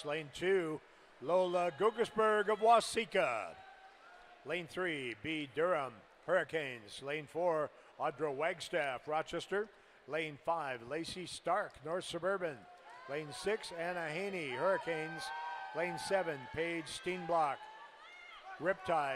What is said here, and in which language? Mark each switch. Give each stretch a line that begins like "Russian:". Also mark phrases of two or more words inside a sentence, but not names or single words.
English: Lane 2, Lola Guggersberg of Waseca. Lane 3, B. Durham, Hurricanes. Lane 4, Audra Wagstaff, Rochester. Lane 5, Lacey Stark, North Suburban. Lane 6, Anna Haney, Hurricanes. Lane 7, Paige Steenblock, Riptide.